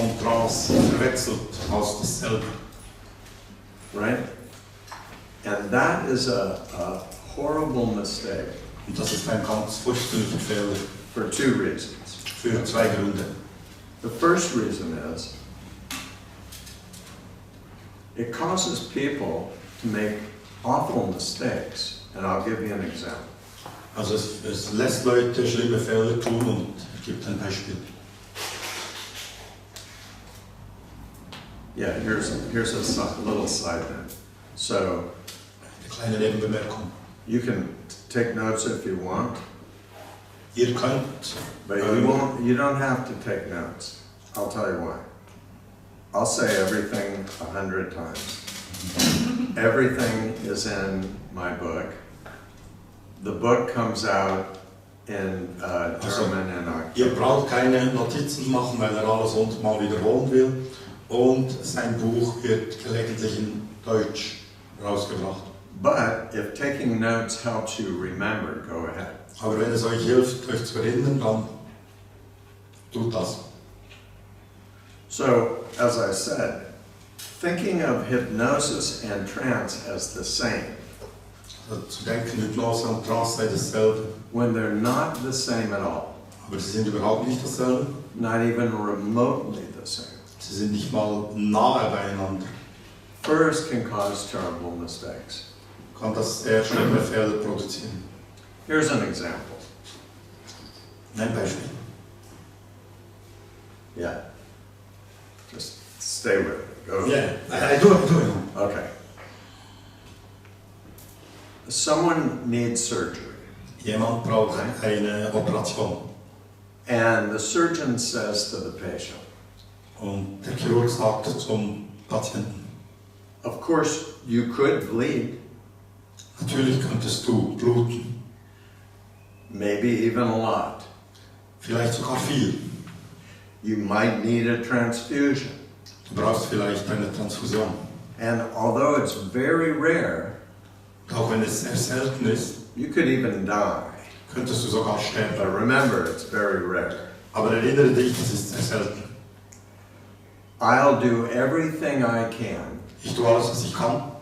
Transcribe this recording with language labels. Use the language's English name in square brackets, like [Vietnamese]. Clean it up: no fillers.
[German] und Trance verwechselt als dasselbe. [English] Right? And that is a horrible mistake. [German] Und das ist ein ganz furchtbarer Fehler. [English] For two reasons. [German] Für zwei Gründe. [English] The first reason is it causes people to make awful mistakes. And I'll give you an example. [German] Also es lässt Leute schlimme Fehler tun und ich gebe ein Beispiel. [English] Yeah, here's a little side note. So, [German] eine kleine Nebenbemerkung. [English] You can take notes if you want. [German] Ihr könnt. [English] But you don't have to take notes. I'll tell you why. I'll say everything 100 times. Everything is in my book. The book comes out in German and [German] Ihr braucht keine Notizen machen, weil alles mal wiederholen will. Und sein Buch wird gelegentlich in Deutsch rausgebracht. [English] But if taking notes helps you remember, go ahead. [German] Aber wenn es euch hilft, euch zu erinnern, dann tut das. [English] So, as I said, thinking of hypnosis and trance as the same, [German] Also zu denken, Hypnose und Trance sei dasselbe. [English] when they're not the same at all, [German] Aber sie sind überhaupt nicht dasselbe. [English] not even remotely the same, [German] Sie sind nicht mal nahe beieinander. [English] first can cause terrible mistakes. [German] Kann das sehr schlimme Fehler produzieren. [English] Here's an example. [German] Ein Beispiel. [English] Yeah. Just stay with it. Go. Yeah, I do. Okay. Someone needs surgery. [German] Jemand braucht eine Operation. [English] And the surgeon says to the patient, [German] Und der Chirurg sagt zum Patienten, [English] of course, you could bleed, [German] natürlich könntest du bluten, [English] maybe even a lot. [German] vielleicht sogar viel. [English] You might need a transfusion. [German] Du brauchst vielleicht eine Transfusion. [English] And although it's very rare, [German] Auch wenn es sehr selten ist, [English] you could even die. [German] könntest du sogar [English] But [German] sterben. [English] remember, it's very rare. [German] Aber erinnere dich, das ist sehr selten. [English] I'll do everything I can [German] Ich tue alles, was ich kann,